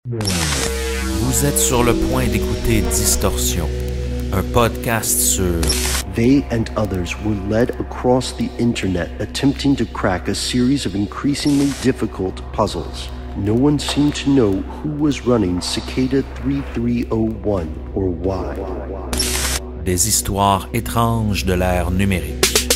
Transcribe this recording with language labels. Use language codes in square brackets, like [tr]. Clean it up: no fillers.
[fr] Vous êtes sur le point d'écouter Distorsion, un podcast sur... [en] They and others were led across the internet attempting to crack a series of increasingly difficult puzzles. No one seemed to know who was running Cicada 3301 or why. [fr] Des histoires étranges de l'ère numérique.